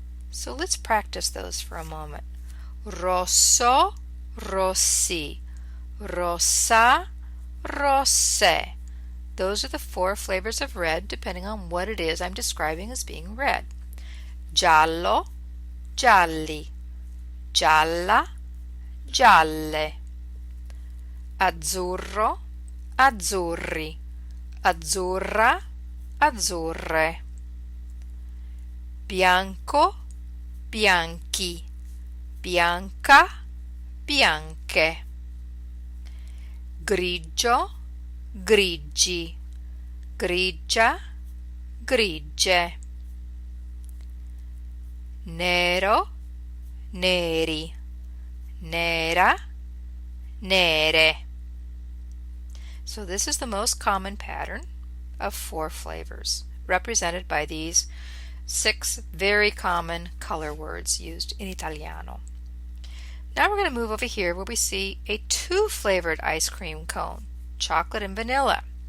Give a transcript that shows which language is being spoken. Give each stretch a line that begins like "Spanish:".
English: So let's practice those for a moment.
Italian: Rosso, rossi, rossa, rosse.
English: Those are the 4 flavors of red depending on what it is I'm describing as being red.
Italian: Giallo, gialli, gialla, gialle. Azzurro, azzurri, azzurra, azzurre. Bianco, bianchi, bianca, bianche. Grigio, grigi, grigia, grigie, nero, neri, nera, nere.
English: So this is the most common pattern of 4 flavors, represented by these 6 very common color words used in Italiano. Now we're going to move over here where we see a 2-flavored ice cream cone, chocolate and vanilla.